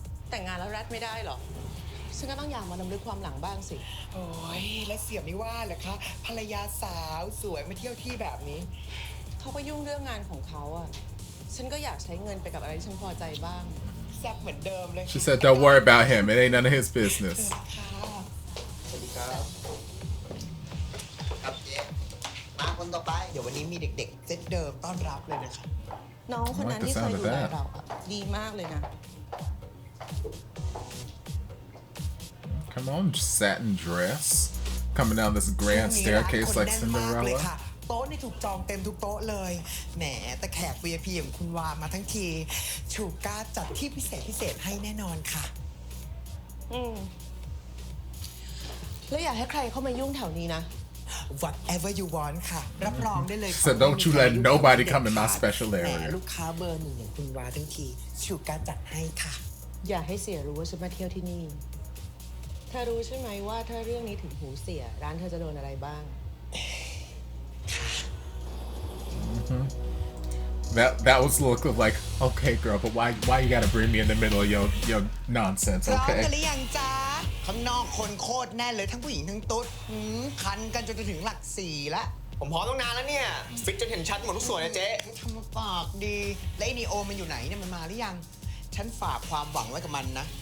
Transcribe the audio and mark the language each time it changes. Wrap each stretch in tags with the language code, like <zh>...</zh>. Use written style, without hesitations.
<th>แต่งงานแล้วรัดไม่ได้หรอฉันก็ต้องอยากมารำลึกความหลังบ้างสิ โอ้ยแล้วเสียไม่ว่าเหรอคะภรรยาสาวสวยมาเที่ยวที่แบบนี้ เขาก็ยุ่งเรื่องงานของเขาอ่ะฉันก็อยากใช้เงินไปกับอะไรที่ฉันพอใจบ้าง แซ่บเหมือนเดิมเลย</th> <en>She said don't worry about him, it ain't none of his business.</en> <th>สวัสดีครับครับเจ๊มาคนต่อไปเดี๋ยววันนี้มีเด็กๆเซตเดิมต้อนรับเลยนะคะ น้องคนนั้นที่เคยดูแลเราดีมากเลยนะ</th> <en>Come on, satin dress. Coming down this grand staircase like Cinderella.</en> <th>โต๊ะนี่ถูกจองเต็มทุกโต๊ะเลยแหมแต่แขก VIP ของคุณวามาทั้งทีชูก้าจัดที่พิเศษให้แน่นอนค่ะ แล้วอยากให้ใครเข้ามายุ่งแถวนี้นะ</th> <en>Whatever you want</en> <th>ค่ะรับรองได้เลย</th> <en>So don't you let nobody come in my special area</en> <th>ลูกค้าเบอร์ 1อย่างคุณวาทั้งทีชูก้าจัดให้ค่ะ อย่าให้เสียรู้ว่าฉันมาเที่ยวที่นี่เธอรู้ใช่ไหมว่าถ้าเรื่องนี้ถึงหูเสียร้านเธอจะโดนอะไรบ้าง</th> <en>That was the look of like, okay, girl, but why you gotta bring me in the middle of your nonsense,</en> <th>พร้อม</th> <en>okay?</en> <th>กันหรือยังจ๊ะข้างนอกคนโคตรแน่เลยทั้งผู้หญิงทั้งตุ๊ดคันกันจนจะถึงหลัก4ละ ผมพร้อมตั้งนานแล้วเนี่ยฟิกจนเห็นชัดหมดทุกส่วนนะเจ๊ ทำมาปากดีแล้วไอ้นีโอมันอยู่ไหนเนี่ยมันมาหรือยังฉันฝากความหวังไว้กับมันนะ</th>